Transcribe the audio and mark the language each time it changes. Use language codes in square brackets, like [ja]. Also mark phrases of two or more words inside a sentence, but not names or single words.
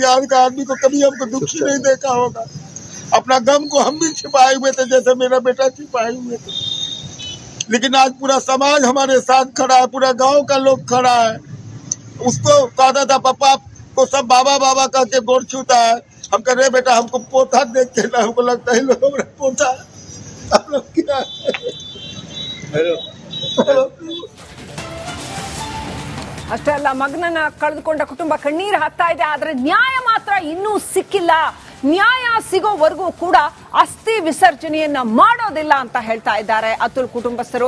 [hi] यार का आदमी को कभी हमको दुखी नहीं देखा होगा। अपना गम को हम भी छिपाए हुए थे, जैसे मेरा बेटा छिपाए हुए थे। लेकिन आज पूरा समाज हमारे साथ खड़ा है, पूरा गांव का लोग खड़ा है। उसको कहता था पापा को सब बाबा बाबा करके गोड़ छूता है। हम कह रहे बेटा हमको पोता देख के ना, हमको लगता है लोग पोता क्या [kn] ಅಷ್ಟೇ ಅಲ್ಲ, ಮಗನನ್ನ ಕಳೆದುಕೊಂಡ ಕುಟುಂಬ ಕಣ್ಣೀರು ಹಾಕ್ತಾ ಇದೆ. ಆದ್ರೆ ನ್ಯಾಯ ಮಾತ್ರ ಇನ್ನೂ ಸಿಕ್ಕಿಲ್ಲ. ನ್ಯಾಯ ಸಿಗೋವರೆಗೂ ಕೂಡ ಅಸ್ಥಿ ವಿಸರ್ಜನೆಯನ್ನ ಮಾಡೋದಿಲ್ಲ ಅಂತ ಹೇಳ್ತಾ ಇದ್ದಾರೆ ಅತುಲ್ ಕುಟುಂಬಸ್ಥರು.